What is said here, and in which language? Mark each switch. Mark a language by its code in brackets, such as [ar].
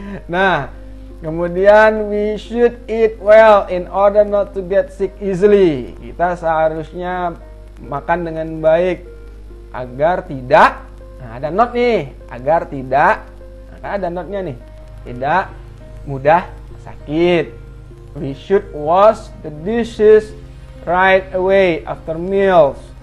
[id] Nah, kemudian [en] we should eat well in order not to get sick easily. [id] Kita seharusnya makan dengan baik agar tidak, ada not nih, agar tidak, ada notnya nih, tidak mudah sakit. [en] We should wash the dishes right away after meals.